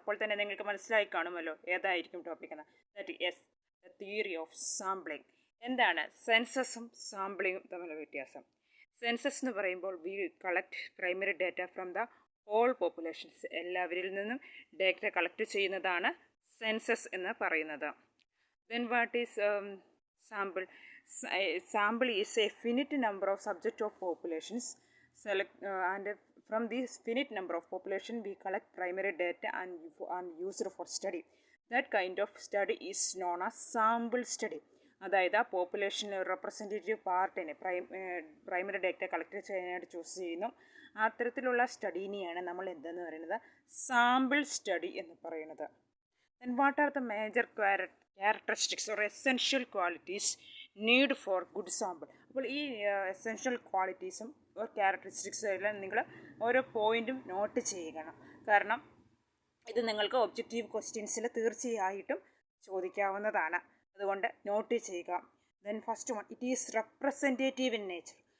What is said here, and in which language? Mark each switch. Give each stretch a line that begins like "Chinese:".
Malayalam: അപ്പോൾ തന്നെ നിങ്ങൾക്ക് മനസ്സിലായി കാണുമല്ലോ ഏതായിരിക്കും ടോപ്പിക്കെന്ന്.
English: That is the theory of sampling.
Malayalam: എന്താണ് സെൻസസും സാമ്പിളിങ്ങും തമ്മിലുള്ള വ്യത്യാസം? സെൻസസ് എന്ന് പറയുമ്പോൾ
English: we collect primary data from the whole populations,
Malayalam: എല്ലാവരിൽ നിന്നും ഡാറ്റ കളക്ട് ചെയ്യുന്നതാണ് സെൻസസ് എന്ന് പറയുന്നത്.
English: Then what is sample? Sample is a finite number of subject of populations and from this finite number of population we collect primary data and use it for study. That kind of study is known as sample study.
Malayalam: അതായത് ആ പോപ്പുലേഷനിലെ representative പാർട്ടിനെ primary data collect ചെയ്യാനായിട്ട് choose ചെയ്യുന്നു. അത്തരത്തിലുള്ള സ്റ്റഡീനെയാണ് നമ്മൾ എന്തെന്ന് പറയുന്നത്? Sample study എന്ന് പറയുന്നത്.
English: Then what are the major characteristics or essential qualities need for good sample?
Malayalam: അപ്പോൾ ഈ എസെൻഷ്യൽ ക്വാളിറ്റീസും ക്യാരക്ടറിസ്റ്റിക്സും എല്ലാം നിങ്ങൾ ഓരോ പോയിൻറ്റും നോട്ട് ചെയ്യണം. കാരണം ഇത് നിങ്ങൾക്ക് ഒബ്ജക്റ്റീവ് ക്വസ്റ്റ്യൻസിൽ തീർച്ചയായിട്ടും ചോദിക്കാവുന്നതാണ്. അതുകൊണ്ട് നോട്ട് ചെയ്യുക.
English: Then first one, it is representative in nature.